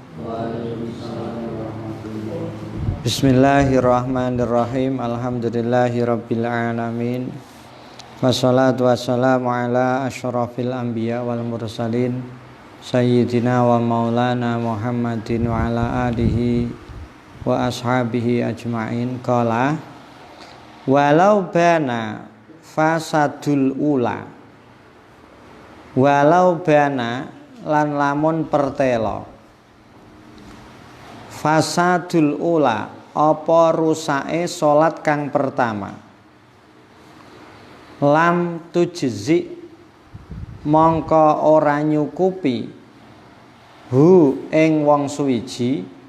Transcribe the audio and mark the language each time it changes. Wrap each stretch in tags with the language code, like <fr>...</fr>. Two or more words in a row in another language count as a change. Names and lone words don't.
<ar>بسم الله الرحمن الرحيم. الحمد لله رب العالمين. والصلاة والسلام على أشرف الأنبياء والمرسلين سيدنا ومولانا محمد وعلى آله وأصحابه أجمعين. قال ولو بان فساد الأولى، ولو بان</ar> <jv>lan lamun pertelo,</jv> <ar>فساد الأولى</ar> <jv>apa rusake salat kang pertama,</jv> <ar>لم تجزئ</ar> <jv>mongko ora nyukupi hu ing wong suwiji,</jv>